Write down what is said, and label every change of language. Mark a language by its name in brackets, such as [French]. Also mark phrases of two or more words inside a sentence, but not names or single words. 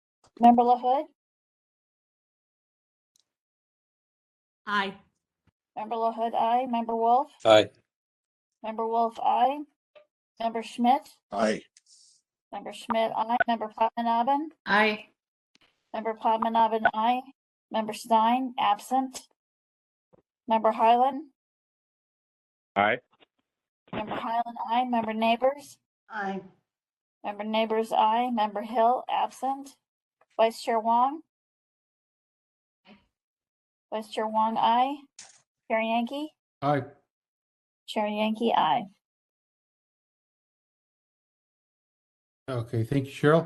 [English] Member LaHood, Aye. Member LaHood, aye. Member Wolf, Aye. Member Wolf, aye. Member Schmidt, Aye. Member Schmidt, aye. Member Padmanabhan, Aye. Member Padmanabhan, aye. Member Stein, absent. Member Highland, Aye. Member Highland, aye. Member Neighbors, Aye. Member Neighbors, aye. Member Hill, absent. Vice Chair Wong, Aye. Vice Chair Wong, aye. Chair Yankee, Aye. Chair Yankee, aye. Okay, thank you, Cheryl.